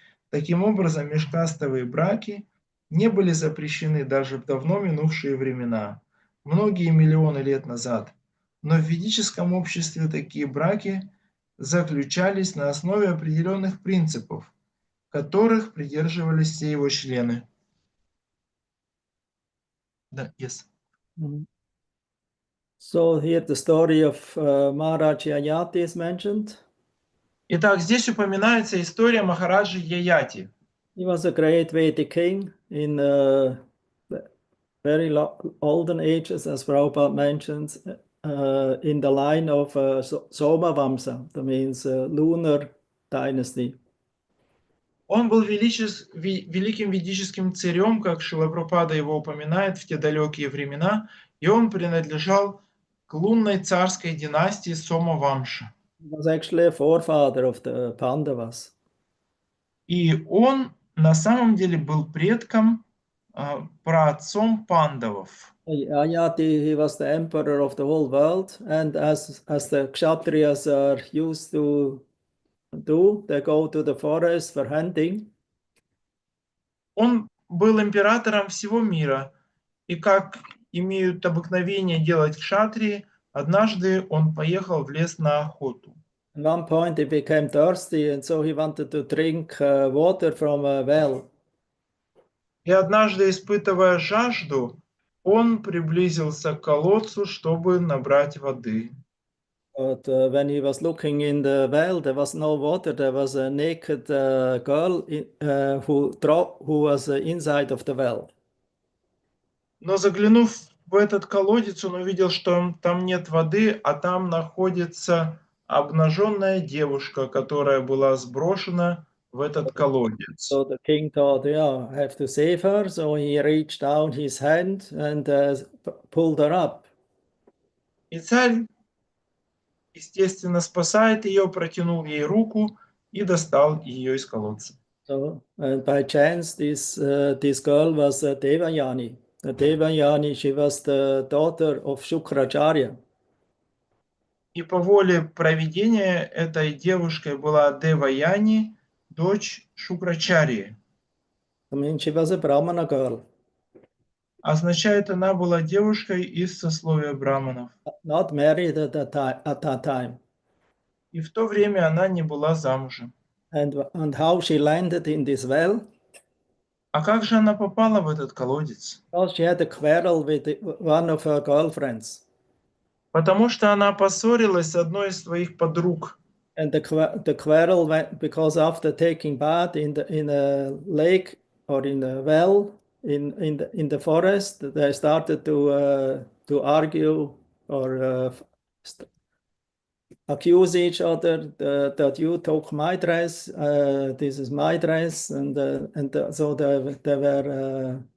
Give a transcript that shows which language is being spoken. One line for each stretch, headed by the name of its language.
Russian: Таким образом, межкастовые браки не были запрещены даже в давно минувшие времена, многие миллионы лет назад. Но в ведическом обществе такие браки заключались на основе определенных принципов, которых придерживались все его члены. Да,
English: yes. So here the story of Maharaj Yayati is mentioned.
Russian: Итак, здесь упоминается история Махараджи Яяти.
English: He was a great Vedic king in very olden ages, as Prabhupada mentions, in the line of Soma Vamsa, that means lunar dynasty.
Russian: Он был великим ведическим царем, как Шрила Прабхупада его упоминает, в те далекие времена, и он принадлежал к лунной царской династии Сомавамша.
English: He was actually a forefather of the Pandavas.
Russian: И он на самом деле был предком, праотцом пандавов.
English: Ayati, he was the emperor of the whole world, and as the Kshatriyas are used to do, they go to the forest for hunting.
Russian: Он был императором всего мира, и как имеют обыкновение делать кшатрии, однажды он поехал в лес на охоту.
English: At one point he became thirsty, and so he wanted to drink water from a well.
Russian: И однажды, испытывая жажду, он приблизился к колодцу, чтобы набрать воды.
English: But when he was looking in the well, there was no water. There was a naked girl who was inside of the well.
Russian: Но заглянув в этот колодец, он увидел, что там нет воды, а там находится обнаженная девушка, которая была сброшена в этот колодец.
English: So the king thought, yeah, I have to save her. So he reached down his hand and pulled her up.
Russian: И царь, естественно, спасает ее, протянул ей руку и достал ее из колодца.
English: So by chance, this girl was Devayani. Devayani, she was the daughter of Shukracharya.
Russian: И по воле провидения этой девушкой была Деваяни, дочь Шукрачарьи.
English: I mean, she was a Brahmana girl.
Russian: Означает, она была девушкой из сословия браманов.
English: Not married at that time.
Russian: И в то время она не была замужем.
English: And how she landed in this well?
Russian: А как же она попала в этот колодец?
English: Well, she had a quarrel with one of her girlfriends.
Russian: Потому что она поссорилась с одной из своих подруг.
English: And the quarrel went because after taking bath in a lake or in a well in the forest, they started to argue or accuse each other that you took my dress, this is my dress, so they were.